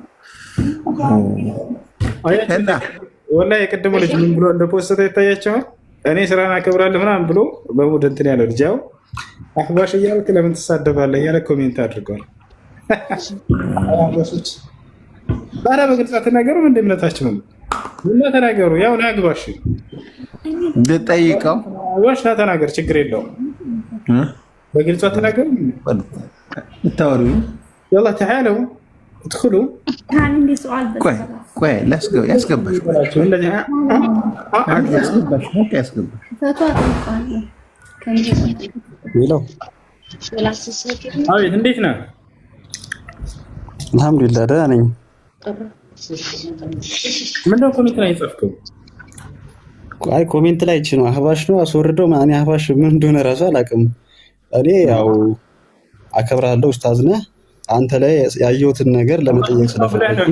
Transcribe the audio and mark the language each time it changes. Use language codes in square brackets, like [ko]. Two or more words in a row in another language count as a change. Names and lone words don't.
[am] እና ወላሂ የቀደመው ልጅ ምን ብሎ እንደፖስተ ይታያቸዋል። እኔ ስራን አከብራለሁ ምናምን ብሎ በሙድ እንትን ያለው ልጅ ያው አህባሽ እያልክ ለምን ትሳደባለህ እያለ ኮሜንት አድርገዋል። አህባሾች ታዲያ በግልጽ ተናገሩ። ምን እንደምነታችሁ ነው ምን ተናገሩ። ያው ናግባሽ ልጠይቀው አህባሽ ተናገር ችግር የለውም። በግልጽ ተናገሩ። ታወሩ [ar] يلا تعالوا ادخلوا كان عندي سؤال بس [am] ቆይ ያስገባሽ [ar] فتوى طلقاني كان [am] ሌላው አቤት እንዴት ነህ? አልሐምዱሊላህ ደህና ነኝ። ምንድነው ኮሜንት ላይ የጻፍከው? አይ ኮሜንት ላይ እቺ ነው አህባሽ ነው አስወርደው ማን አህባሽ ምን እንደሆነ ራሱ አላውቅም። እኔ ያው አከብራለሁ ኡስታዝ ነህ። አንተ ላይ ያየሁትን ነገር ለመጠየቅ ስለፈለኩኝ